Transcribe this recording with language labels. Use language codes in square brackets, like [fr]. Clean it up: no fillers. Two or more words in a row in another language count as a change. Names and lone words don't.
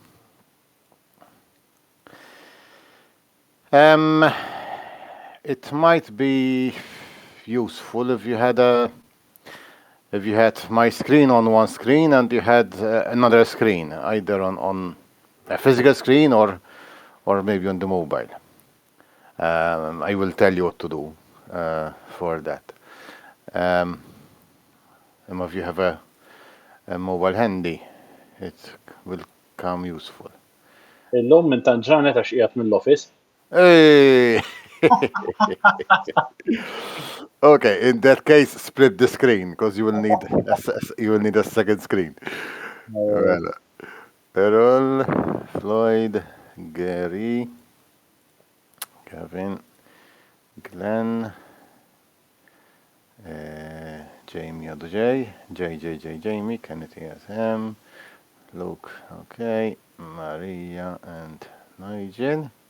[en] It might be useful if you had my screen on one screen and you had another screen, either on a physical screen or maybe on the mobile. I will tell you what to do for that. If you have a mobile handy, it will come useful. [mt] Illum minn tant ġranet għax qiegħed mill-office. [en] Hey! Okay, in that case, split the screen because you will need a second screen. Well, Errol, Floyd, Gary, Kevin, Glenn, Jamie J, Jamie, Kenneth ESM, Luke, okay, Maria and Nigel.